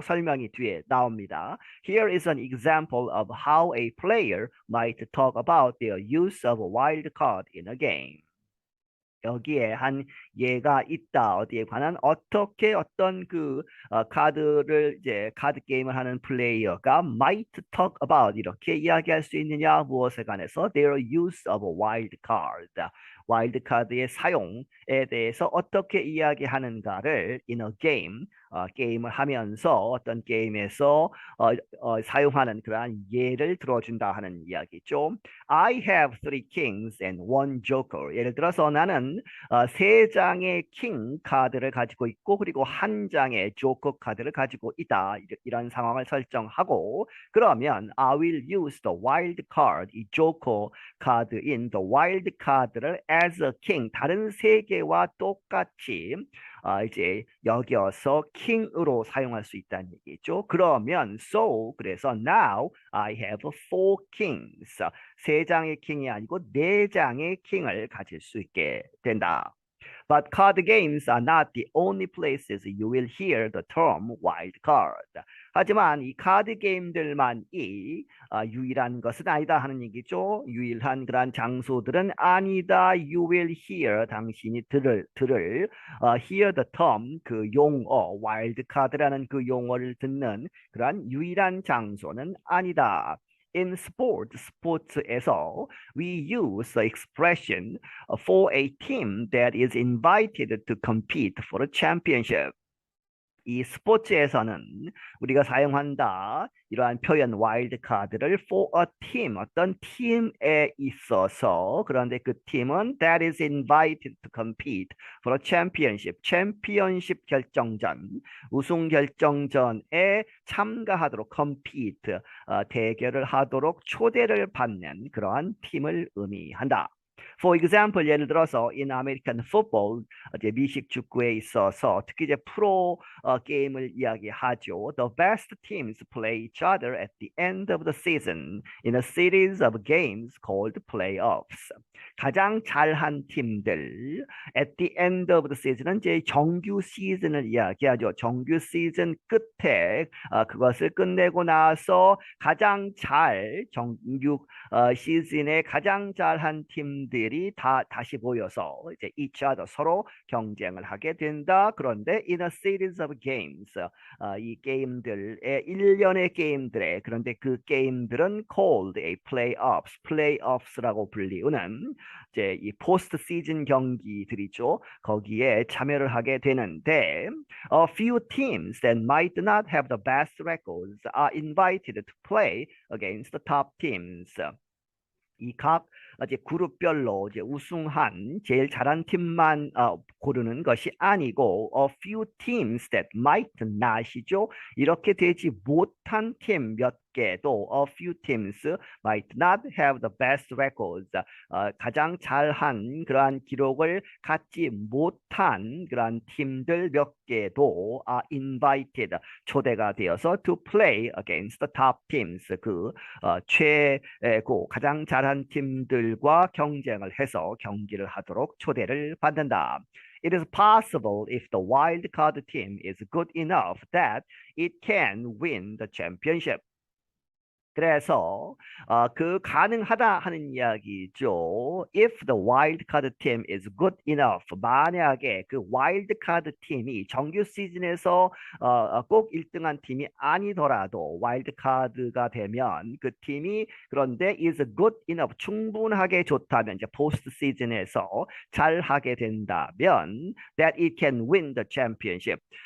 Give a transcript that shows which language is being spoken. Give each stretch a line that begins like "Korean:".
Korean: 설명이 뒤에 나옵니다.
English: Here is an example of how a player might talk about their use of a wild card in a game.
Korean: 여기에 한 예가 있다. 어디에 관한 어떻게 어떤 카드를 이제 카드 게임을 하는 플레이어가
English: might talk about
Korean: 이렇게 이야기할 수 있느냐 무엇에 관해서
English: their use of a wild card.
Korean: 와일드 카드의 사용에 대해서 어떻게 이야기하는가를
English: in a game
Korean: 게임을 하면서 어떤 게임에서 사용하는 그러한 예를 들어준다 하는 이야기죠.
English: I have three kings and one joker.
Korean: 예를 들어서 나는 세 장의 킹 카드를 가지고 있고 그리고 한 장의 조커 카드를 가지고 있다. 이런 상황을 설정하고 그러면
English: I will use the wild card,
Korean: 이 조커 카드인
English: the wild card
Korean: 를
English: as a king,
Korean: 다른 세 개와 똑같이 이제 여겨서 킹으로 사용할 수 있다는 얘기죠. 그러면
English: so
Korean: 그래서
English: now I have four kings.
Korean: 세 장의 킹이 아니고 네 장의 킹을 가질 수 있게 된다.
English: But card games are not the only places you will hear the term wild card.
Korean: 하지만 이 카드 게임들만이 유일한 것은 아니다 하는 얘기죠. 유일한 그러한 장소들은 아니다.
English: You will hear,
Korean: 당신이 들을
English: hear the term,
Korean: 그 용어, wild card라는 그 용어를 듣는 그러한 유일한 장소는 아니다.
English: In sport,
Korean: 스포츠에서
English: we use the expression for a team that is invited to compete for a championship.
Korean: 이 스포츠에서는 우리가 사용한다. 이러한 표현 와일드 카드를
English: for a team,
Korean: 어떤 팀에 있어서 그런데 그 팀은
English: that is invited to compete for a championship,
Korean: 챔피언십 결정전, 우승 결정전에 참가하도록
English: compete,
Korean: 대결을 하도록 초대를 받는 그러한 팀을 의미한다.
English: For example,
Korean: 예를 들어서
English: in American football,
Korean: 이제 미식 축구에 있어서 특히 이제 프로 게임을 이야기하죠.
English: The best teams play each other at the end of the season in a series of games called playoffs.
Korean: 가장 잘한 팀들
English: at the end of the season
Korean: 은 이제 정규 시즌을 이야기하죠. 정규 시즌 끝에 그것을 끝내고 나서 가장 잘 정규 시즌에 가장 잘한 팀들이 다시 모여서 이제
English: each other
Korean: 서로 경쟁을 하게 된다. 그런데
English: in a series of games
Korean: 이 게임들의 일련의 게임들에 그런데 그 게임들은
English: called a playoffs,
Korean: playoffs라고 불리우는 이제 이 포스트 시즌 경기들이죠. 거기에 참여를 하게 되는데
English: a few teams that might not have the best records are invited to play against the top teams.
Korean: 이 각 이제 그룹별로 이제 우승한 제일 잘한 팀만 고르는 것이 아니고
English: a few teams that might not
Korean: 이죠. 이렇게 되지 못한 팀 몇 개도
English: a few teams might not have the best records.
Korean: 가장 잘한 그러한 기록을 갖지 못한 그러한 팀들 몇 개도
English: invited
Korean: 초대가 되어서
English: to play against the top teams.
Korean: 그 최고 가장 잘한 팀들과 경쟁을 해서 경기를 하도록 초대를 받는다.
English: It is possible if the wild card team is good enough that it can win the championship.
Korean: 그래서 그 가능하다 하는 이야기죠.
English: If the wildcard team is good enough,
Korean: 만약에 그 와일드카드 팀이 정규 시즌에서 꼭 1등한 팀이 아니더라도 와일드카드가 되면 그 팀이 그런데
English: is good enough,
Korean: 충분하게 좋다면 이제 포스트 시즌에서 잘하게 된다면
English: that it can win the championship.